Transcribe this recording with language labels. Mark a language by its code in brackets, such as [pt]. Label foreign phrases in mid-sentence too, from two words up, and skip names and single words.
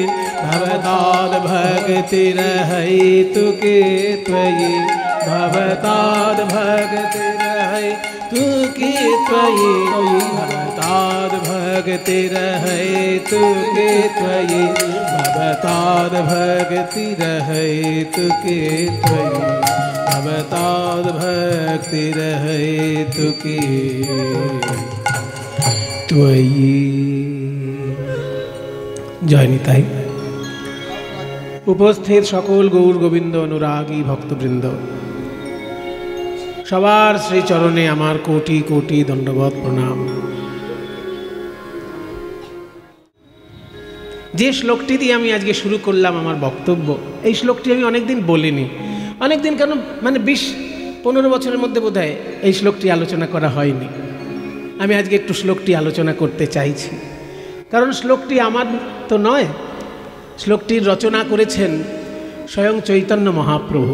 [sa] भवताद्भक्तिरहैतु कि त्वयि भवताद्भक्तिरहैतु कि त्वयि भवताद्भक्तिरहैतु कि त्वयि भवताद्भक्तिरहैतु कि त्वयि भवताद्भक्तिरहैतु कि त्वयि। [bn] জয় নিতাই। উপস্থিত সকল গৌর গোবিন্দ অনুরাগী ভক্তবৃন্দ সবার শ্রী চরণে আমার কোটি কোটি দণ্ডবৎ প্রণাম। যে শ্লোকটি দিয়ে আমি আজকে শুরু করলাম আমার বক্তব্য, এই শ্লোকটি আমি অনেকদিন বলিনি, অনেকদিন কেন মানে 20-15 বছরের মধ্যে বোধহয় এই শ্লোকটি আলোচনা করা হয়নি। আমি আজকে একটু শ্লোকটি আলোচনা করতে চাইছি, কারণ শ্লোকটি আমার তো নয়, শ্লোকটির রচনা করেছেন স্বয়ং চৈতন্য মহাপ্রভু।